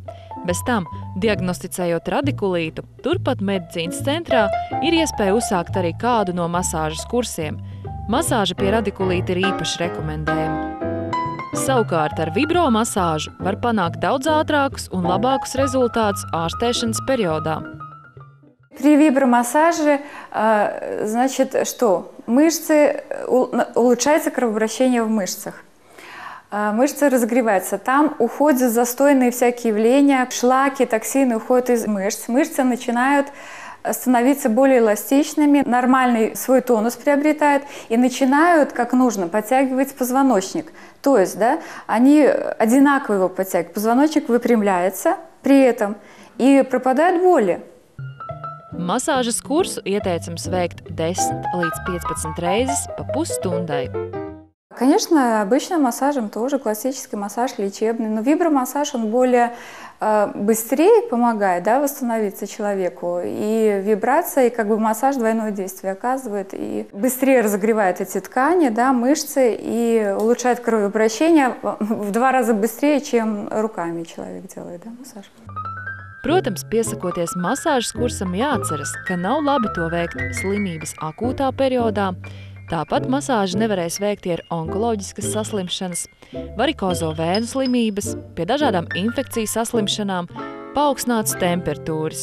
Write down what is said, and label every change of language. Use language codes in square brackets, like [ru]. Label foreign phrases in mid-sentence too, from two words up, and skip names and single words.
[lv] Bez tam, diagnosticējot radikulītu, turpat medicīnas centrā ir iespēja uzsākt arī kādu no masāžas kursiem. Masāža pie radikulīta ir īpaši rekomendējama. Savukārt ar vibromasāžu var panākt daudz ātrākus un labākus результатus ārstēšanas периоdā. [ru] При вибромассаже, значит, что? Улучшается кровообращение в мышцах. Мышцы разогреваются. Там уходят застойные всякие явления, шлаки, токсины уходят из мышц. Мышцы начинают становиться более эластичными, нормальный свой тонус приобретают и начинают, как нужно, подтягивать позвоночник. То есть, они одинаково его подтягивают. Позвоночник выпрямляется при этом и пропадают боли. [lv] Masāžas kursu ieteicams veikt 10 līdz 15 reizes pa pusstundai. [ru] Конечно, обычным массажем тоже классический массаж лечебный, но вибромассаж, он более быстрее помогает восстановиться человеку. И вибрация, и массаж двойное действие оказывает, и быстрее разогревает эти ткани, мышцы, и улучшает кровообращение в 2 раза быстрее, чем руками человек делает массаж. [lv] Protams, piesakoties masāžas kursam jāatceras, ka nav labi to veikt slimības akūtā periodā. Tāpat masāžu nevarēs veikt ar onkoloģiskas saslimšanas, varikozo vēnu slimības, pie dažādām infekcijas saslimšanām, paaugstinātas temperatūras.